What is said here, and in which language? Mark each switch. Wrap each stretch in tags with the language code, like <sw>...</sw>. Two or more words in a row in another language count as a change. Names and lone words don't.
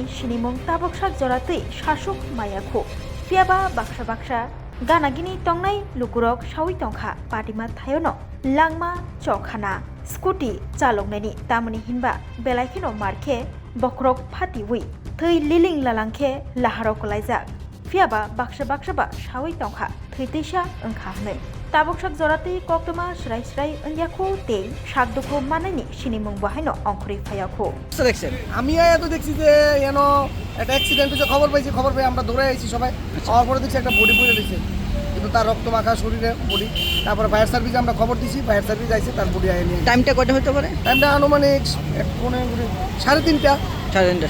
<trp>sinimung tabuk sak joratui shashok mayakho phiaba baksa ganagini tongnai lukurok sawi tongkha patima thayono langma chokhana scooty chaloknani tamani hinba belaikino markhe bokrok Patiwi Thwi liling lalangkhe laharok kalaijak phiaba baksa ba sawi tongkha thwiteisa Wngkha hne taboksak jorati koktuma srai ongyakho tei shagdukho manani sinimung bahaino অংখরি ফায়াখো</trp> <bn>দেখছেন আমি তো দেখছি যে এনো একটা অ্যাক্সিডেন্ট হয়েছে খবর পাই আমরা দৌড়ে আইছি সবাই আমার পরে দেখছি একটা বডি পড়ে রয়েছে কিন্তু তার রক্ত মাখা শরীরে বডি তারপরে</bn> <en>fire service</en> <bn>আমরা খবর দিছি</bn> <en>fire service</en> <bn>আইছে তার বডি আইনি টাইমটা কয়টা হতে পারে টাইমটা আনুমানিক 3:30</bn>